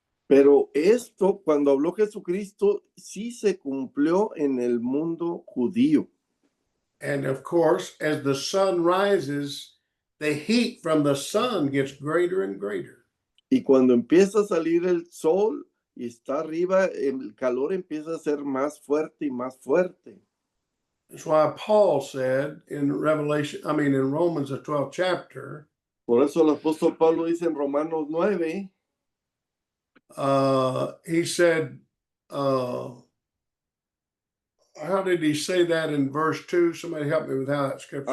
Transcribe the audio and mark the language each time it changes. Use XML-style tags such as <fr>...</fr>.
<es>Pero esto, cuando habló Jesucristo, sí se cumplió en el mundo judío.</es> <en>And of course, as the sun rises, the heat from the sun gets greater and greater.</en> <es>Y cuando empieza a salir el sol y está arriba, el calor empieza a ser más fuerte y más fuerte.</es> <en>That's why Paul said in Romans, the 12th chapter.</en> <es>Por eso el apóstol Pablo dice en Romanos 9.</es> <en>He said, how did he say that in verse 2? Somebody help me with how that scripture</en>